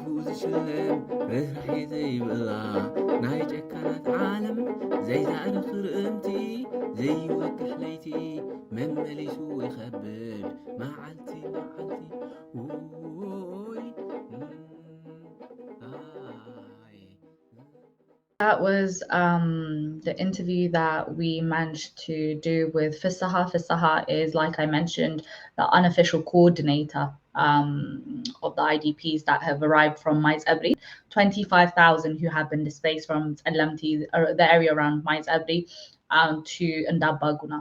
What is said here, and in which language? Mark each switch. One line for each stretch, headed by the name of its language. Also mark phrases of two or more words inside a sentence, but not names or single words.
Tigrinya: ዝሽለም ርህራሄ ዘይብላ ናይ ጨካናት ዓለም ዘይዛዕርኽ ርእንቲ ዘይወግሕ ለይቲ መመሊሱ ይኸብድ መዓልቲ መዓልቲ ውይ
English: That was the interview that we managed to do with Fesseha. Fesseha is, like I mentioned, the unofficial coordinator of the IDPs that have arrived from Mais Abri, 25,000 who have been displaced from Tsalamti, the area around Mais Abri, to Ndabaguna.